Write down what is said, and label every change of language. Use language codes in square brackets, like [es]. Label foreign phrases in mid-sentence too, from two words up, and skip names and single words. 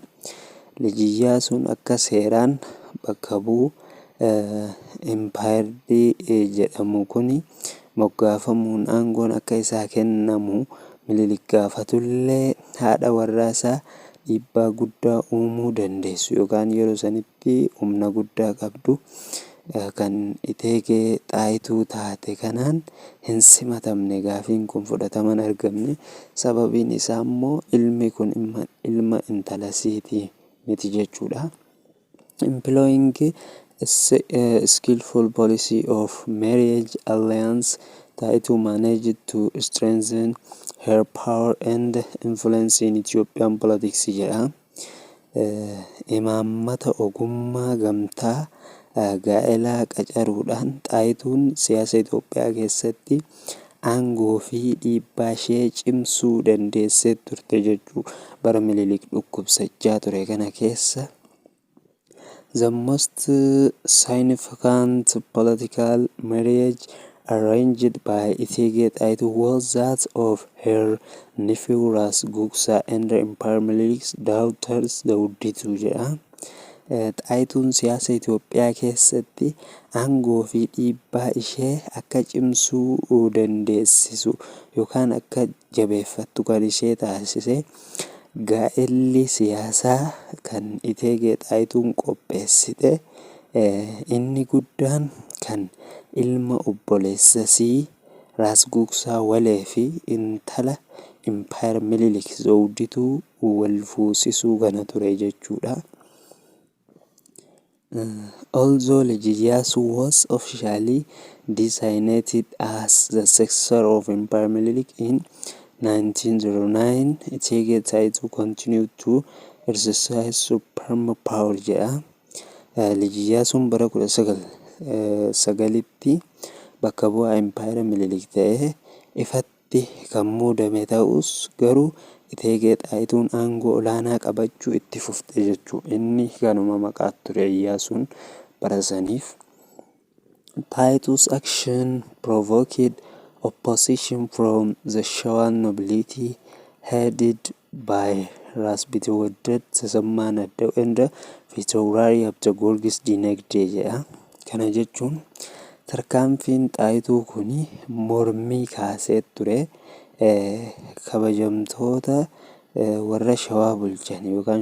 [om] Lijiyaasuun akka seeraan bakka bu'u empaayirii jedhamu kuni moggaafamuun aangoon akka isaa kennamu Minilik gaafatullee haadha warraa isaa dhiibbaa guddaa uumuu dandeessu yookaan yeroo sanitti humna guddaa qabdu kan Etegee Xaayituu taate kanaan hin simatamne. Gaafiin kun fudhataman argamne. Sababiin isaa immoo ilmi kun ilma intalasiiti miti jechuudha. [en] Employing a skillful policy of marriage alliance, Xaayituu managed to strengthen her power and influence in Ethiopian politics jedha. [om] Imaammata ogummaa gamtaa gaa'elaa qacaruudhaan Xaayituun siyaasa Itoophiyaa keessatti aangoo fi dhiibbaa ishee cimsuu dandeessee turte jechuu bara Minilik dhukkubsachaa ture kana keessa. [en] The most significant political marriage arranged by Etegee Xaayituu was that of her nephew Ras Gugsaa and Empire Minilik's daughters Zawuditu jedha. [om] Xaayituun siyaasa Itoophiyaa keessatti aangoo fi dhiibbaa ishee akka cimsuu dandeessisu yookaan akka jabeeffattu kan ishee taasise gaa'elli siyaasaa kan Etegee Xaayituun qopheessite inni guddaan kan ilma obboleessasii Ras Gugsaa Walee fi intala Empire Minilik Zawudituu wal fuusisuu kana ture jechuudha. [en] Although Lijiyasu was officially designated as the successor of Empire Minilik in 1909 Itege Taayituu continued to exercise supreme power jedha. [om] Liji Iyyaasuun bara 1909tti bakka bu'aa Impaayera Minilik ta'ee ifatti kan muudame ta'us garuu Itege Taayituun aangoo olaanaa qabachuu itti fufte jechuudha. Inni kanuma maqaa ture Iyyaasuun bara saniif. [en] Taayituus action provoked opposition from the Shawaan nobility headed by Ras Bitewoddet Tasammaa Naddoo and Fiitoorarii Abda Goorgis Dinagdee jedha. [om] Kana jechuun tarkaanfiin Xaayituu kuni mormii kaasee ture kabajamtoota warra Shawaa bulchan yookaan